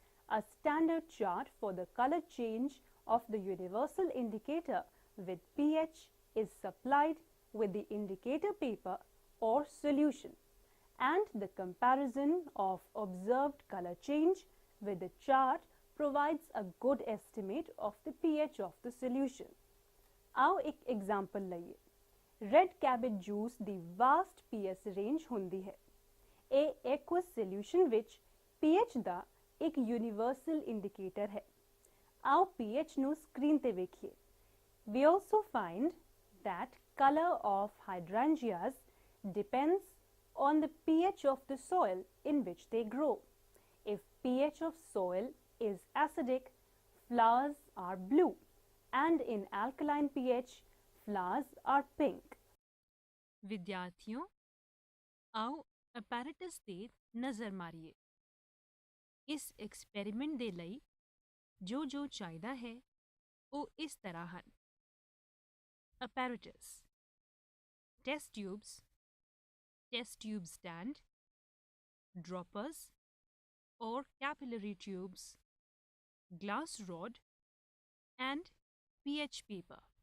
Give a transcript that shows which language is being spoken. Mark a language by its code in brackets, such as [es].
[en] A standard chart for the color change of the universal indicator with pH is supplied with the indicator paper or solution, and the comparison of observed color change with the chart provides a good estimate of the pH of the solution. [pa] आओ एक example लईए। Red cabbage juice ਦੀ vast pH range ਹੁੰਦੀ ਹੈ। ਇਹ ਐਕੁਅਸ solution ਵਿੱਚ pH ਦਾ ਇੱਕ universal indicator ਹੈ। आओ pH ਨੂੰ ਸਕਰੀਨ ਤੇ ਵੇਖੀਏ। [en] We also find that color of hydrangeas depends on the pH of the soil in which they grow. If pH of soil is acidic, flowers are blue, and in alkaline pH, flowers are pink. [pa] ਵਿਦਿਆਰਥੀਓ, ਆਓ apparatus ਤੇ ਨਜ਼ਰ ਮਾਰੀਏ। ਇਸ experiment ਦੇ ਲਈ ਜੋ ਚਾਹੀਦਾ ਹੈ ਉਹ ਇਸ ਤਰ੍ਹਾਂ ਹਨ। [en] apparatus, test tube stand, droppers or capillary tubes, glass rod and pH paper.